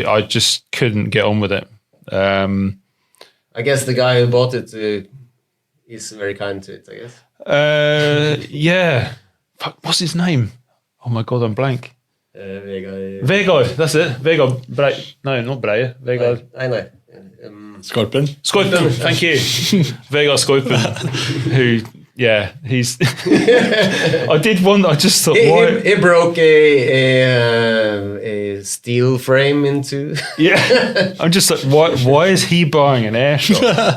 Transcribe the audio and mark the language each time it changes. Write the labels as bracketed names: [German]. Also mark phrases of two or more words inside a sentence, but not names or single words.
[English] I just couldn't get on with it. I guess the guy who bought it is very kind to it, I guess. Yeah. Fuck, what's his name? Oh my God, I'm blank. Vegard, that's it. Vegard Breie. No, not Breie. Vegard. I know. Scorpion. Thank you. Vegard Scorpion, who, he's... I just thought, why... He broke a steel frame into... Yeah, I'm just like, why is he buying an air shock?